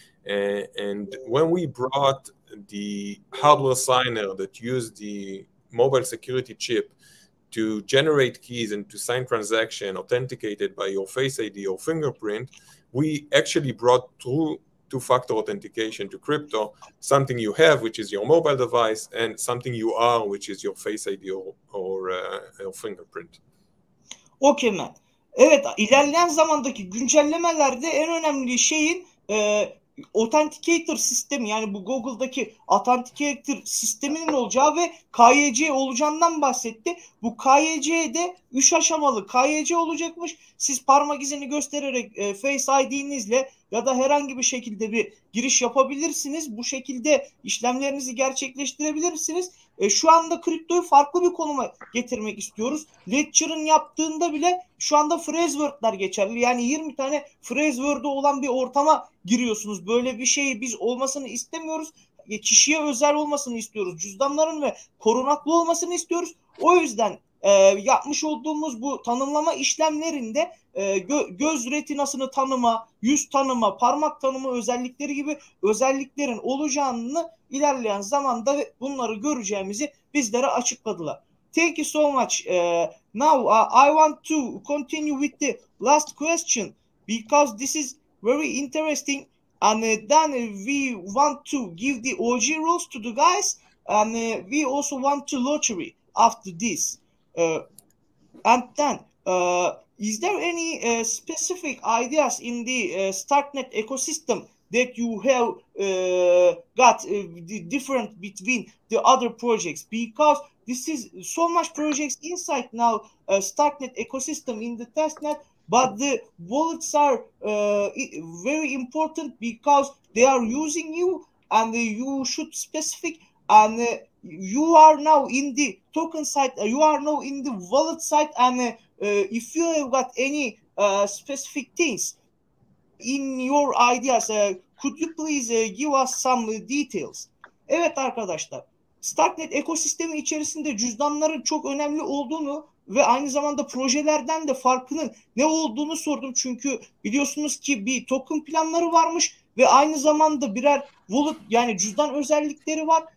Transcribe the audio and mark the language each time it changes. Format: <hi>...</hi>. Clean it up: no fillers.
<en>And when we brought the hardware signer that used the mobile security chip to generate keys and to sign transaction authenticated by your Face ID or fingerprint, we actually brought through two-factor authentication to crypto, something you have, which is your mobile device, and something you are, which is your Face ID or fingerprint. Okay man.</en> <tr>Evet, ilerleyen zamandaki güncellemelerde en önemli şeyin Authenticator sistemi, yani bu Google'daki Authenticator sisteminin olacağı ve KYC olacağından bahsetti. Bu KYC'de 3 aşamalı KYC olacakmış. Siz parmak izini göstererek Face ID'nizle ya da herhangi bir şekilde bir giriş yapabilirsiniz. Bu şekilde işlemlerinizi gerçekleştirebilirsiniz. Şu anda kriptoyu farklı bir konuma getirmek istiyoruz. Ledger'ın yaptığında bile şu anda phrase word'lar geçerli. Yani 20 tane phrase word'u olan bir ortama giriyorsunuz. Böyle bir şeyi biz olmasını istemiyoruz. Kişiye özel olmasını istiyoruz. Cüzdanların ve korunaklı olmasını istiyoruz. O yüzden yapmış olduğumuz bu tanımlama işlemlerinde göz retinasını tanıma, yüz tanıma, parmak tanıma özellikleri gibi özelliklerin olacağını ilerleyen zamanda bunları göreceğimizi bizlere açıkladılar.</tr> <en>Thank you so much. Now I want to continue with the last question because this is very interesting, and then we want to give the OG rules to the guys, and we also want to lottery after this. And then, is there any specific ideas in the Starknet ecosystem that you have got different between the other projects? Because this is so much projects inside now Starknet ecosystem in the testnet, but the wallets are very important because they are using you, and you should specific, and you are now in the token side, you are now in the wallet side, and if you have got any specific things in your ideas, could you please give us some details?</en> <tr>Evet arkadaşlar, Starknet ekosistemi içerisinde cüzdanların çok önemli olduğunu ve aynı zamanda projelerden de farkının ne olduğunu sordum. Çünkü biliyorsunuz ki bir token planları varmış ve aynı zamanda birer wallet, yani cüzdan özellikleri var.</tr>